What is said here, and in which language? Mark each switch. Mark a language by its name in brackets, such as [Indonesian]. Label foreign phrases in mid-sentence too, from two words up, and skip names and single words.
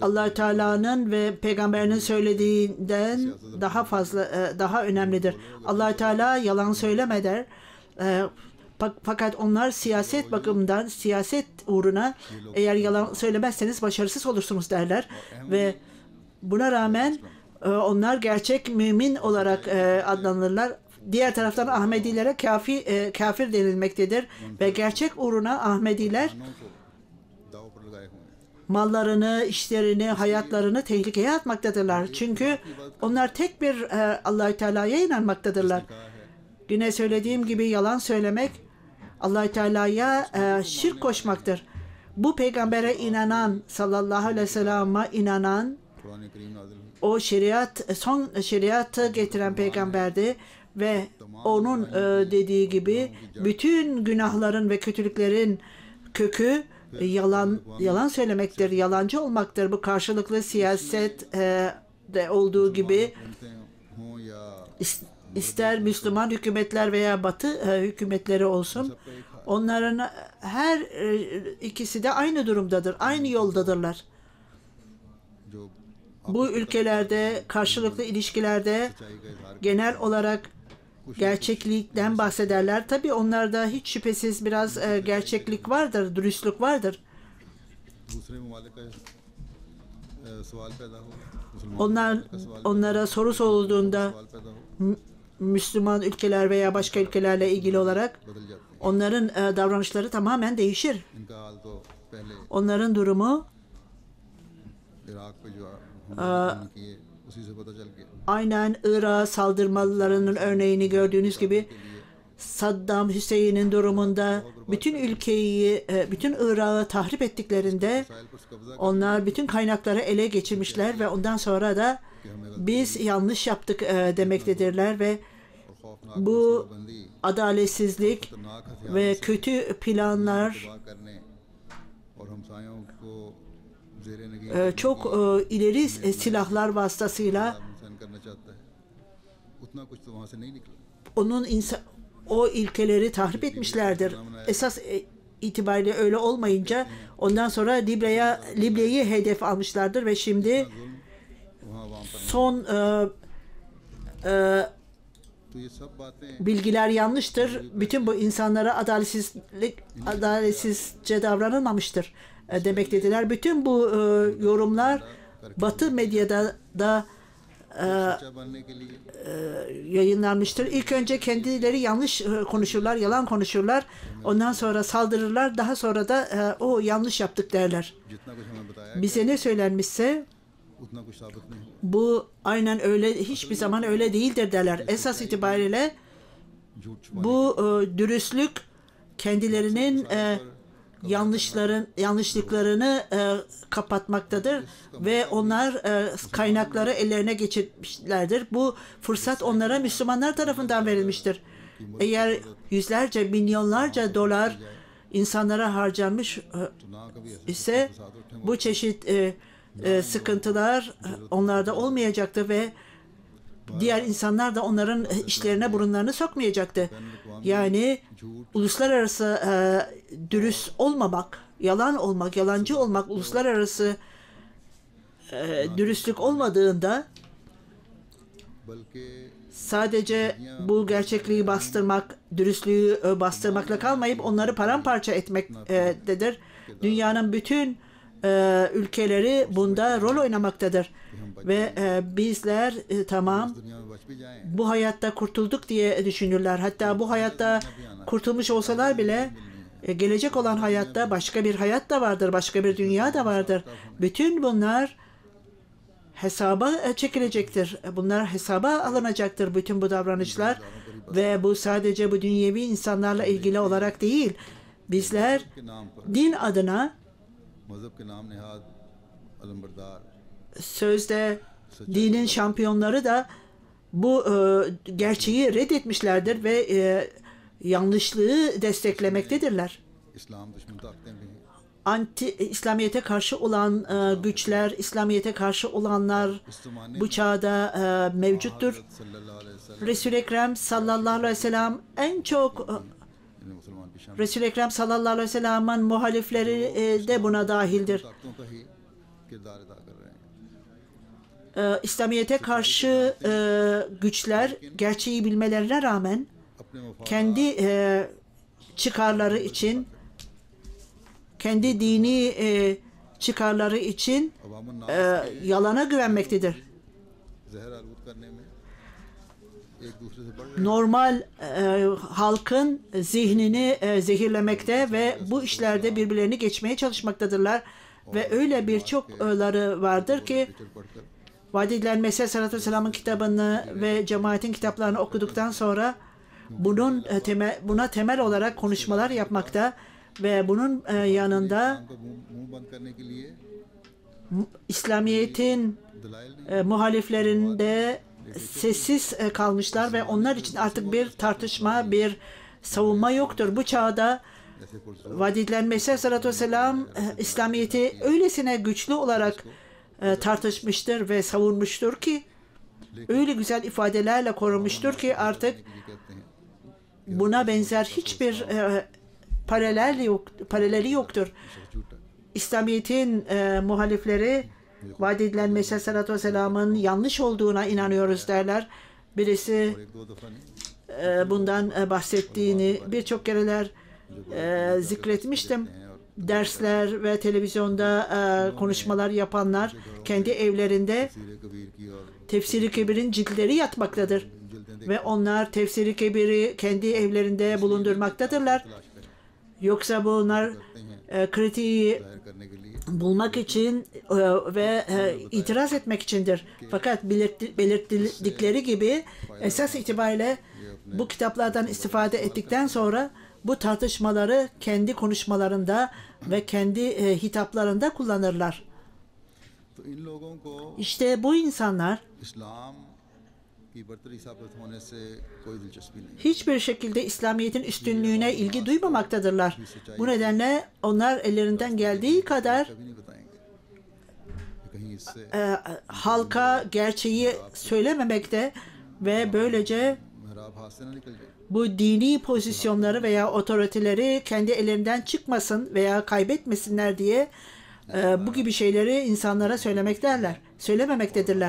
[Turkish] Allah Teala'nın ve peygamberinin söylediğinden daha önemlidir. Allah Teala yalan söyleme der. Fakat onlar siyaset bakımından, siyaset uğruna eğer yalan söylemezseniz başarısız olursunuz derler. Ve buna rağmen onlar gerçek mümin olarak adlanırlar. Diğer taraftan Ahmedilere kafir denilmektedir. Ve gerçek uğruna Ahmediler [Urdu] کو داؤ پر لگائے ہوئے ہیں [Turkish] mallarını, işlerini, hayatlarını tehlikeye atmaktadırlar. Çünkü onlar tek bir Allahü Teala'ya inanmaktadırlar. [Urdu] کہا ہے [Turkish] Yine söylediğim gibi yalan söylemek Allah-u Teala'ya şirk koşmaktır. Bu peygambere inanan, [Arabic] صلى الله عليه وسلم'e [Turkish] inanan, [Urdu] قرآن کریم نازل ہوئی, [Turkish] o son şeriatı getiren peygamberdi ve onun dediği gibi bütün günahların ve kötülüklerin kökü yalan söylemektir, yalancı olmaktır. Bu karşılıklı siyaset de olduğu gibi [Urdu] ہوں یا [Turkish] ister Müslüman hükümetler veya Batı hükümetleri olsun, onların her ikisi de aynı durumdadır, aynı yoldadırlar. [Urdu] जो [Turkish] Bu ülkelerde karşılıklı ilişkilerde [Urdu] سچائی کا اظہار [Turkish] genel olarak gerçeklikten bahsederler. Tabii onlarda hiç şüphesiz biraz gerçeklik vardır, dürüstlük vardır. [Urdu] دوسرے ممالک کا سوال پیدا ہو، مسلمان [Turkish] Onlar onlara soru sorulduğunda [Urdu] سوال پیدا ہو, [Turkish] Müslüman ülkeler veya başka ülkelerle ilgili olarak [Urdu] بدل جاتے ہیں. [Turkish] onların davranışları tamamen değişir. [Urdu] ان کا حال تو پہلے [Turkish] Onların durumu [Urdu] عراق پہ جو حملے کیے اسی سے پتا چل گیا. [Turkish] aynen Irak'a saldırmalarının örneğini gördüğünüz gibi Saddam Hüseyin'in durumunda bütün ülkeyi, bütün Irak'ı tahrip ettiklerinde [Urdu] ساحل پر قبضہ [Turkish] onlar bütün kaynakları ele geçirmişler ve ondan sonra da biz yanlış yaptık demektedirler ve [Urdu] اور خوفناک [Turkish] bu [Urdu] बंदी [Turkish] adaletsizlik [Urdu] خطرناک ہتھیار [Turkish] ve kötü planlar [Urdu] تباہ کرنے اور ہمسایوں کو زیر نگین [Turkish] çok ileri silahlar vasıtasıyla [Urdu] انسان کرنا چاہتا ہے، اتنا کچھ تو وہاں سے نہیں نکلا. [Turkish] onun o ilkeleri tahrip etmişlerdir. Esas itibariyle öyle olmayınca ondan sonra Libya'yı hedef almışlardır ve şimdi [Urdu] ظلم وہاں عوام پر, [Turkish] son [Urdu] تو یہ سب باتیں [Turkish] bilgiler yanlıştır. Bütün bu insanlara adaletsizce davranılmamıştır demektedirler. Bütün bu yorumlar Batı medyada da [Urdu] سچا بننے کے لیے [Turkish] yayınlanmıştır. İlk önce kendileri yanlış konuşurlar, yalan konuşurlar. Ondan sonra saldırırlar. Daha sonra da o yanlış yaptık derler. [Urdu] جتنا کچھ ہمیں بتایا [Turkish] Bize ne söylenmişse [Urdu] اتنا کچھ ثابت نہیں ہوا. [Turkish] bu aynen öyle, hiçbir zaman öyle değildir derler. Esas itibariyle [Urdu] جھوٹ چھپانے [Turkish] bu dürüstlük kendilerinin yanlışlıklarını kapatmaktadır ve onlar kaynakları ellerine geçirmişlerdir. Bu fırsat onlara Müslümanlar tarafından verilmiştir. Eğer yüzlerce, milyonlarca dolar insanlara harcanmış [Urdu] تو نہ کبھی ایسے [Turkish] ise bu çeşit sıkıntılar onlarda olmayacaktı ve diğer insanlar da onların işlerine burunlarını sokmayacaktı. Yani uluslararası dürüst olmamak, yalan olmak, yalancı olmak, uluslararası dürüstlük olmadığında [Urdu] बल्कि [Turkish] sadece bu gerçekliği bastırmak, dürüstlüğü bastırmakla kalmayıp onları paramparça etmektedir. Dünyanın bütün ülkeleri bunda rol oynamaktadır. Ve bizler tamam [Urdu] دنیا میں بچ بھی جائیں, [Turkish] bu hayatta kurtulduk diye düşünürler. Hatta bu hayatta kurtulmuş olsalar bile gelecek olan hayatta başka bir hayat da vardır, başka bir dünya da vardır. Bütün bunlar hesaba çekilecektir. Bunlar hesaba alınacaktır bütün bu davranışlar ve bu sadece bu dünyevi insanlarla ilgili olarak değil. Bizler [Urdu] کے نام پر [Turkish] din adına [Urdu] مذہب کے نام نہاد علمبردار [Turkish] sözde dinin şampiyonları da bu gerçeği reddetmişlerdir ve yanlışlığı desteklemektedirler. [Urdu] اسلام دشمن طاقتیں بھی ہیں. [Turkish] İslamiyet'e karşı olan güçler, İslamiyet'e karşı olanlar [Urdu] اس زمانے [Turkish] bu çağda mevcuttur. [Arabic] صلى الله عليه وسلم [Turkish] Resul-i Ekrem [Arabic] صلى الله عليه وسلم [Turkish] en çok [Urdu] نے مسلمان کی شان [Turkish] Resul-i Ekrem [Arabic] صلى الله عليه وسلم [Turkish] muhalifleri de buna dahildir. [Urdu] طاقتوں کا ہی کردار ادا کر رہے ہیں. [Turkish] İslamiyet'e karşı güçler gerçeği bilmelerine rağmen [Urdu] اپنے مفاد [Turkish] kendi çıkarları için, kendi dini çıkarları için [Urdu] عوام الناس [Turkish] yalana güvenmektedir. [Urdu] زہر آلود کرنے میں ایک دوسرے سے بڑھ رہے [Turkish] Normal halkın zihnini zehirlemekte ve bu işlerde birbirlerini geçmeye çalışmaktadırlar. Ve öyle birçokları vardır ki [Urdu] ہیں پڑھ کر [Turkish] vaat edilen Mesih [Arabic] عليه الصلاة والسلام [Turkish] kitabını ve cemaatin kitaplarını okuduktan sonra buna temel olarak konuşmalar yapmakta ve bunun yanında [Urdu] اسلام کا منہ بند کرنے کے لیے [Turkish] İslamiyet'in [Urdu] دلائل نہیں [Turkish] muhaliflerinde sessiz kalmışlar ve onlar için artık bir tartışma, bir savunma yoktur. Bu çağda [Urdu] ایسے پرزور [Turkish] vaad Mesih [Arabic] عليه الصلاة والسلام [Turkish] İslamiyet'i öylesine güçlü olarak tartışmıştır ve savunmuştur ki öyle güzel ifadelerle korumuştur ki artık [Urdu] یہ کہتے ہیں [Turkish] buna benzer hiçbir paraleli yoktur. [Urdu] झूठा [Turkish] İslamiyet'in muhalifleri vaad edilen Mesih [Arabic] عليه الصلاة والسلام [Turkish] yanlış olduğuna inanıyoruz derler. Birisi [Urdu] اور ایک دو دفعہ نہیں [Turkish] bundan bahsettiğini birçok kereler zikretmiştim. Dersler ve televizyonda konuşmalar yapanlar kendi evlerinde [Urdu] سیرے کبیر کی اور [Turkish] Tefsir-i Kebir'in ciltleri yatmaktadır. Ve onlar Tefsir-i Kebir'i kendi evlerinde bulundurmaktadırlar. Yoksa bunlar kritiği [Urdu] ظاہر کرنے کے لیے [Turkish] bulmak için ve itiraz etmek içindir. Fakat belirttikleri gibi esas itibariyle bu kitaplardan istifade ettikten sonra bu tartışmaları kendi konuşmalarında ve kendi hitaplarında kullanırlar. [Urdu] تو ان لوگوں کو [Turkish] İşte bu insanlar [Urdu] اسلام کی برتری ثابت ہونے سے کوئی دلچسپی نہیں [Turkish] hiçbir şekilde İslamiyet'in üstünlüğüne ilgi duymamaktadırlar. Bu nedenle onlar ellerinden geldiği kadar [Urdu] کبھی نہیں بتائیں گے کہ کہیں اس سے [Turkish] halka gerçeği söylememekte ve böylece [Urdu] محراب ہاتھ سے نہ نکل جائے [Turkish] bu dini pozisyonları veya otoriteleri kendi ellerinden çıkmasın veya kaybetmesinler diye bu gibi şeyleri insanlara söylememektedirler.